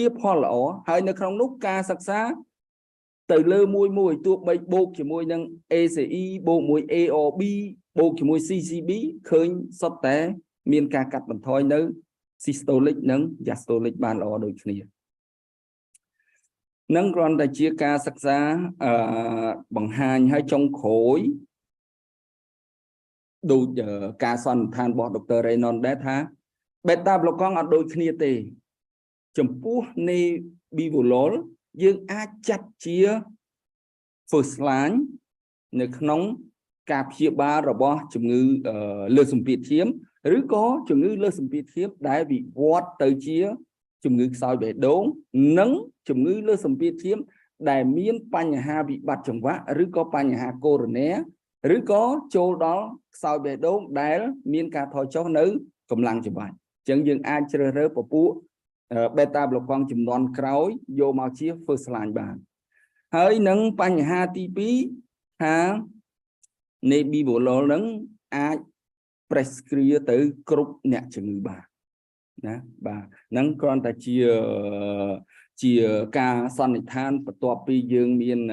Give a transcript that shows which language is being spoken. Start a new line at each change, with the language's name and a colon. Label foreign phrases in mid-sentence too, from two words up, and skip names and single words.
Khmer: ផលល្អហើយនៅក្នុងនោះការសិក្សាទៅលើមួយទោះបីបូកជាមួយនឹង ACE បូកមួយ ARB បូកជាមួយ CCB ឃើញសុទ្ធតែមានការកាត់បន្ថយនៅ systolic និង diastolic បានល្អដូចគ្នានឹងគ្រាន់តែជាការសិក្សាបង្ហាញឲ្យចុងក្រោយដូចការសន្និដ្ឋានរបស់ Dr. Raynon ដែរថា
English: beta blocker
Khmer: អត់ដូចគ្នាទេចំពោះ Nebivolol យើងអាចចាត់ជា
English: first line
Khmer: នៅក្នុងការព្យាបាលរបស់ជំងឺលើសសម្ពាធឈាមឬក៏ ជំងឺលើសសម្ពាធឈាមដែលវិវត្តទៅជាជំងឺខ្សោយបេះដូងនិងជំងឺលើសសម្ពាធឈាមដែលមាន បញ្ហាវិបត្តិចង្វាក់ឬក៏បញ្ហាកូរ៉ូណែឬក៏ចូលដល់ខ្សោយបេះដូងដែលមានការថយចុះ នៅកម្លាំងចម្បាច់អញ្ចឹងយើងអាចជ្រើសរើសពពួក
English: beta blocker
Khmer: ចំនួនក្រោយយកមកជា
English: first line
Khmer: បានហើយនឹងបញ្ហាទី2ថា Nebivolol នឹងអាច prescribe ទៅគ្រប់អ្នកជំងឺបានណាបាទហ្នឹងគ្រាន់តែជាការសន្និដ្ឋានបន្ទាប់ពីយើងមាន